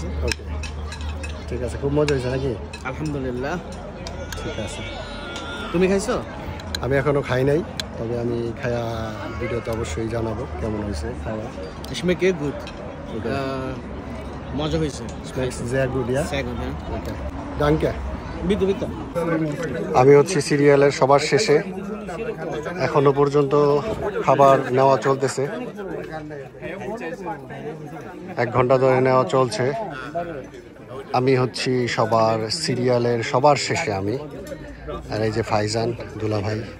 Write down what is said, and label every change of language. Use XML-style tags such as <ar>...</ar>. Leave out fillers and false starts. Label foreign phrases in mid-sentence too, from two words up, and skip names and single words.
<bn>ওকে, ঠিক আছে, খুব মজা হয়েছে নাকি? আলহামদুলিল্লাহ। ঠিক আছে। তুমি খাইছো? আমি এখনো খাই নাই, তবে আমি খায়া ভিডিওতে অবশ্যই জানাবো কেমন হয়েছে খাওয়া।</bn> <de>Schmeckt gut.</de> <bn>মজা হয়েছে।</bn> <de>Schmeckt sehr gut, ja? Sehr gut, ja. Okay. Danke. Bitte bitte.</de> <bn>আমি হচ্ছে সিরিয়ালের সবার শেষে, এখনো পর্যন্ত খাবার নেওয়া চলতেছে, 1 ঘন্টা ধরে নেওয়া চলছে। আমি হচ্ছি সবার সিরিয়ালের সবার শেষে আমি, আর এই যে ফাইজান দুলা ভাই।</bn>